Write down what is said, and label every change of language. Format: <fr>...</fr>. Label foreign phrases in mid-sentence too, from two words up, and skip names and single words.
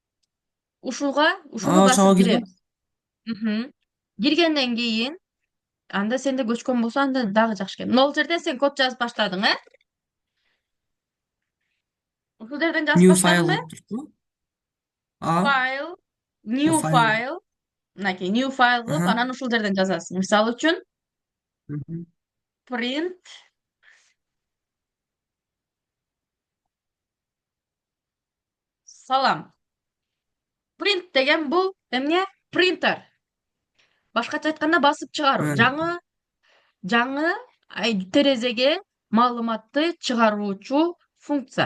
<ky>Ушуну Ошого басып кирдим. киребиз. Киргенден кийин анда сенде көчкөн болсо анда дагы жакшы экен. Нол жерден сен код жазып баштадың, э? Ушул жерден жазып</ky> <en>New file</en> <ky>баштадыңбы? деп туруппу? А,</ky> <en>File, new</en> <ky>файл. file, мынакей</ky> <en>new file</en> <ky>кылып, Аха. анан ушул жерден жазасың. Мисалы үчүн Мгм. print салам. Print деген бул эмне? Принтер. Башкача айтканда басып чыгаруу. Жаңы терезеге маалыматты чыгаруучу функция.</ky>